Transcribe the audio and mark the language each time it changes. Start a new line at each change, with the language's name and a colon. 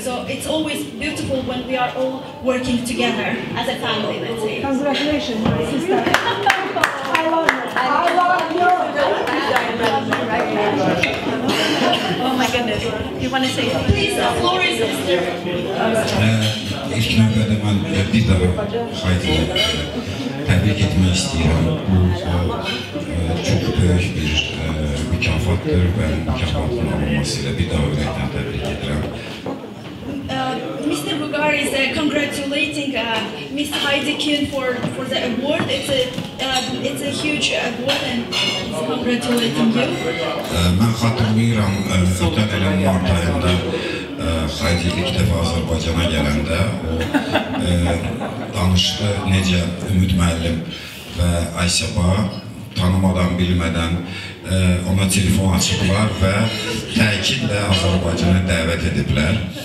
English: So it's always beautiful when we are all working together as a family, let's say. Congratulations, my sister. I love you. I love you. Oh my goodness. You want to say something? Please, the floor is yours.
Azerbaijani: İlk növbədə mən bir daha Haydi'yi təbrik etmək istəyirəm. Bu çox böyük bir mükafatdır və mükafatın alınması ilə bir daha ürəkdən təbrik edirəm.
English: Mr. Bugar is congratulating Ms. Heidi Kuhn for the award. It's a huge award, and he's congratulating you.
Azerbaijani: Mən xatırlayıram, ötən ilin mart ayında Haydi ilk dəfə Azərbaycana gələndə o danışdı necə Ümid müəllim və Aysəba tanımadan, bilmədən ona telefon açıblar və təkidlə Azərbaycana dəvət ediblər.